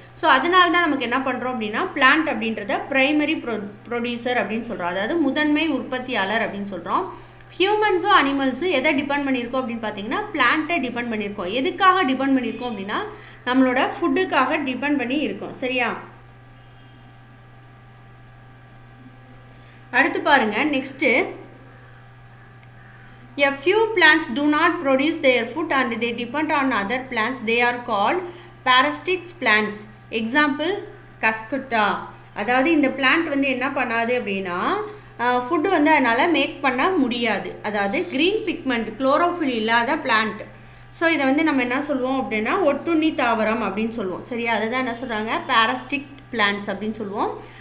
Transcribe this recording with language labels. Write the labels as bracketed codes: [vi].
[ta] So அதனால தான் நமக்கு என்ன பண்ணுறோம் அப்படின்னா பிளான்ட் அப்படின்றத ப்ரைமரி ப்ரொடியூசர் அப்படின்னு சொல்கிறோம், அதாவது முதன்மை உற்பத்தியாளர் அப்படின்னு சொல்கிறோம். ஹியூமன்ஸும் அனிமல்ஸும் எதை டிபெண்ட் பண்ணியிருக்கோம் அப்படின்னு பார்த்தீங்கன்னா பிளான்ட்டை டிபெண்ட் பண்ணியிருக்கோம். எதுக்காக டிபெண்ட் பண்ணியிருக்கோம் அப்படின்னா நம்மளோட ஃபுட்டுக்காக டிபெண்ட் பண்ணி இருக்கோம். சரியா, அடுத்து பாருங்கள், next [en] a few plants do not produce their food and they depend on other plants. They are called parasitic plants. Example, cuscuta. [ta] அதாவது இந்த பிளான்ட் வந்து என்ன பண்ணாது அப்படின்னா ஃபுட்டு வந்து அதனால் மேக் பண்ண முடியாது. அதாவது க்ரீன் பிக்மெண்ட் குளோரோஃபில் இல்லாத பிளான்ட். ஸோ இதை வந்து நம்ம என்ன சொல்லுவோம் அப்படின்னா ஒட்டுண்ணி தாவரம் அப்படின்னு சொல்லுவோம். சரியா, அதை தான் என்ன சொல்கிறாங்க, parasitic plants அப்படின்னு சொல்லுவோம்.